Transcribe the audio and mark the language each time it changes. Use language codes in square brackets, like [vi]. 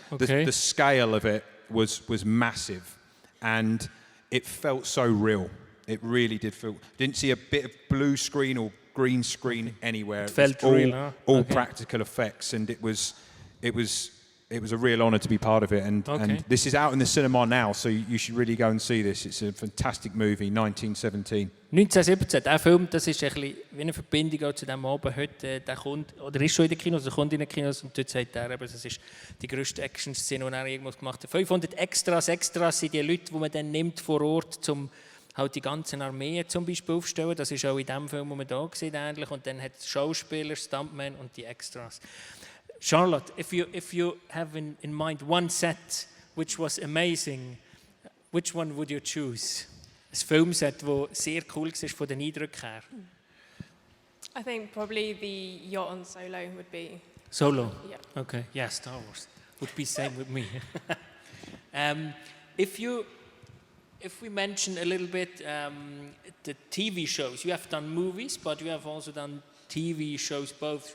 [en] The scale of it was massive, and it felt so real. It really did feel. Didn't see a bit of blue screen or green screen anywhere. It felt real, huh? All practical effects, and it was a real honour to be part of it. And this is out in the cinema now, so you should really go and see this. It's a fantastic movie, 1917. [de] 1917, der Film, das ist ein bisschen wie eine Verbindung auch zu dem Abend heute. Der kommt, oder ist schon in den Kinos, der kommt in den Kinos, und dort sagt er, das ist die grösste Action-Szene, die er irgendwas gemacht hat. 500 Extras sind die Leute, die man dann nimmt vor Ort, um halt die ganzen Armeen zum Beispiel aufzustellen. Das ist auch in dem Film, wo man da sieht, ähnlich. Und dann hat es Schauspieler, Stuntmen und die Extras. [en] Charlotte, if you have in mind one set which was amazing, which one would you choose? [de] Ein Filmset, das sehr cool war von den Eindrücken her. [en] I think probably the yacht on Solo would be. Solo? Yeah. Okay. Yeah, Star Wars would be same with me. If we mention a little bit the TV shows, you have done movies, but you have also done TV shows both.